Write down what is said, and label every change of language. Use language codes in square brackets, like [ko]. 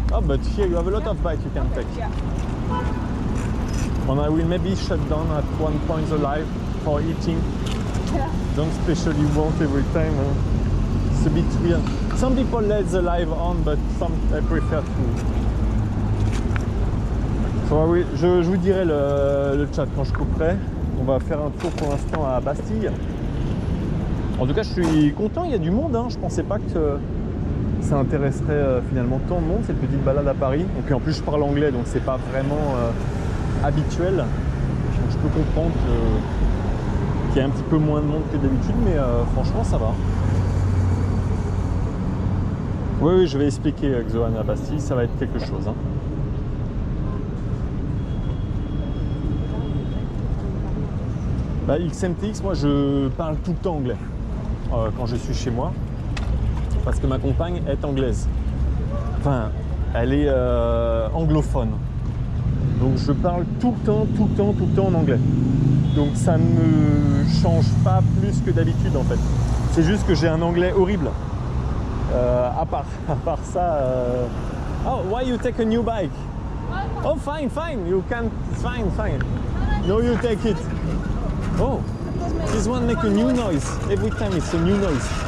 [en] Oh, but here you have a lot of bikes you can take. Yeah. And I will maybe shut down at one point the live for eating. Yeah. Don't especially want every time. It's a bit weird. Some people let the live on, but some I prefer to. [fr] So, oui, je vous dirai le chat quand je couperai. On va faire un tour pour l'instant à Bastille. En tout cas, je suis content, il y a du monde. Hein. Je pensais pas que ça intéresserait finalement tant de monde, cette petite balade à Paris. Et puis en plus, je parle anglais, donc c'est pas vraiment habituel. Donc je peux comprendre qu'il y a un petit peu moins de monde que d'habitude, mais franchement, ça va. Oui, je vais expliquer Xoan à Bastille, ça va être quelque chose. Hein. Bah, XMTX, moi je parle tout le temps anglais quand je suis chez moi, parce que ma compagne est anglaise. Enfin, elle est anglophone. Donc je parle tout le temps en anglais. Donc ça ne change pas plus que d'habitude en fait. C'est juste que j'ai un anglais horrible. À part ça... [en] Oh, why you take a new bike? Oh, fine, you can... Fine. No, you take it. Oh, this one make a new noise. Every time it's a new noise.